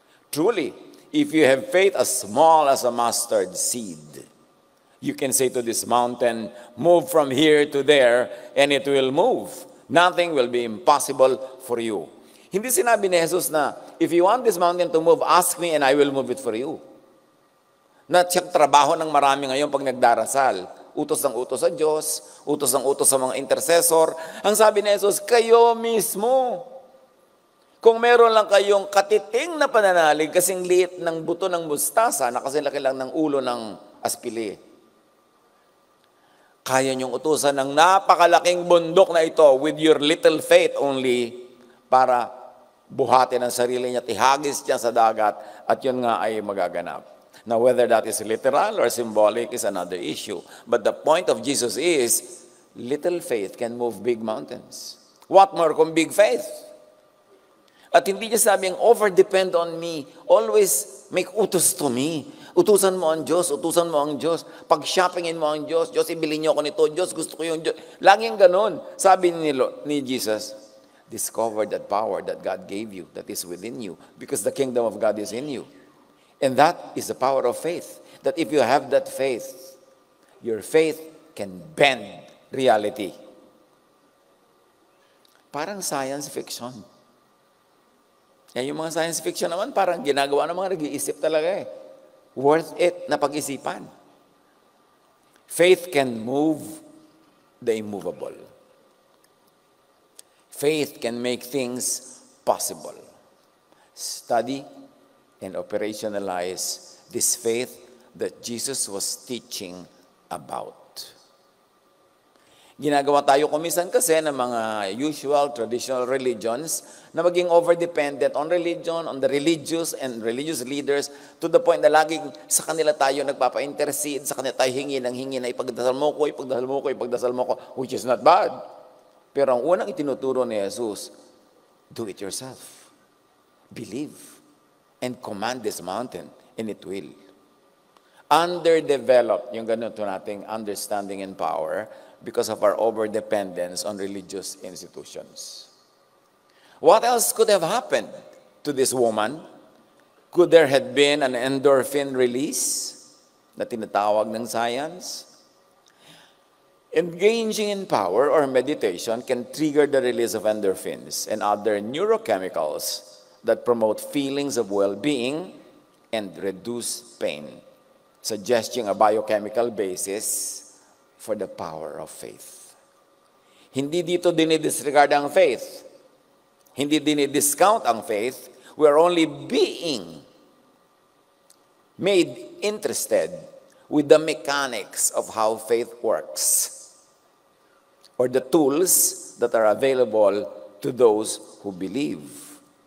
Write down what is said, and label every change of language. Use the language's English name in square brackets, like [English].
[English] Truly, if you have faith as small as a mustard seed, you can say to this mountain, move from here to there, and it will move. Nothing will be impossible for you. [Filipino] Hindi sinabi ni Jesus na, [English] if you want this mountain to move, ask me and I will move it for you. [Filipino] Na siyang trabaho ng marami ngayon pag nagdarasal. Utos ng utos sa Diyos, utos ng utos sa mga intercessor. Ang sabi ni Jesus, kayo mismo. Kung meron lang kayong katiting na pananalig, kasing liit ng buto ng mustasa, na kasing laki lang ng ulo ng aspili. Kaya niyong utusan ng napakalaking bundok na ito [English] with your little faith only [Filipino] para buhatin ang sarili niya, tihagis niya sa dagat, at yun nga ay magaganap. [English] Now, whether that is literal or symbolic is another issue. But the point of Jesus is, little faith can move big mountains. What more kung big faith? [Filipino] At hindi niya sabing, [English] over-depend on me. Always make utos to me. [Filipino] Utusan mo ang Diyos, utusan mo ang Diyos. Pag-shoppingin mo ang Diyos, Diyos, ibili niyo ako nito. Diyos, gusto ko yung Diyos. Laging ganun. Sabi ni Jesus, [English] discover that power that God gave you, that is within you, because the kingdom of God is in you. And that is the power of faith. That if you have that faith, your faith can bend reality. [Filipino] Parang science fiction. Yung mga science fiction naman, parang ginagawa ng mga nag-iisip talaga eh. [English] Worth it [Filipino] na pag-isipan. [English] Faith can move the immovable. Faith can make things possible. Study and operationalize this faith that Jesus was teaching about. [Filipino] Ginagawa tayo kumisan kasi ng mga usual traditional religions na maging [English] over-dependent on religion, on the religious and religious leaders [Filipino] to the point na laging sa kanila tayo nagpapa-intercede, sa kanila tayo hingi na ipagdasal mo ko, ipagdasal mo ko, ipagdasal mo ko, [English] which is not bad. [Filipino] Pero ang unang itinuturo ni Jesus, [English] do it yourself. Believe and command this mountain and it will. Underdeveloped [Filipino] yung ganito nating [English] understanding and power because of our over-dependence on religious institutions. What else could have happened to this woman? Could there have been an endorphin release [Filipino] na tinatawag ng [English] science? Engaging in power or meditation can trigger the release of endorphins and other neurochemicals that promote feelings of well-being and reduce pain, suggesting a biochemical basis for the power of faith. [Filipino] Hindi dito dinidisregard ang faith. Hindi dinidiscount ang faith. [English] We are only being made interested with the mechanics of how faith works or the tools that are available to those who believe.